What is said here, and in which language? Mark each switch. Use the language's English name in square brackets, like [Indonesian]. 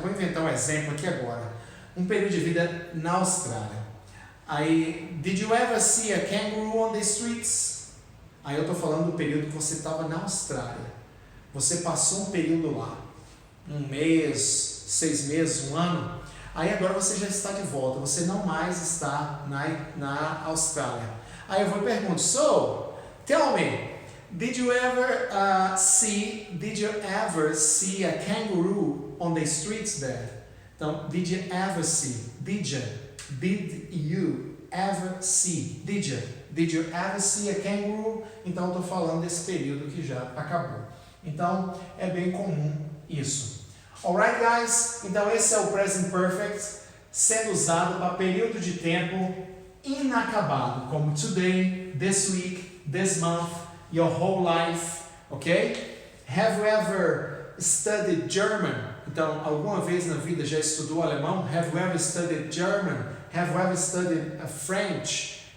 [Portuguese] Vou inventar um exemplo aqui agora. Um período de vida na Austrália. [English] Aí, did you ever see a kangaroo on the streets? [Portuguese] Aí eu estou falando do período que você estava na Austrália. Você passou um período lá, 1 mês, 6 meses, 1 ano. Aí agora você já está de volta, você não mais está na Austrália. Aí eu vou e pergunto, [English] so, tell me, did you ever see a kangaroo on the streets there? Então, did you ever see? Did you ever see? Did you ever see a kangaroo? [Portuguese] Então, eu estou falando desse período que já acabou. Então, é bem comum isso. [English] Alright, guys? [Portuguese] Então, esse é o Present Perfect sendo usado para período de tempo inacabado, como today, this week, this month, your whole life, ok? [English] Have you ever studied German? [Portuguese] Então, alguma vez na vida já estudou alemão? [English] Have you ever studied German? Have you ever studied French?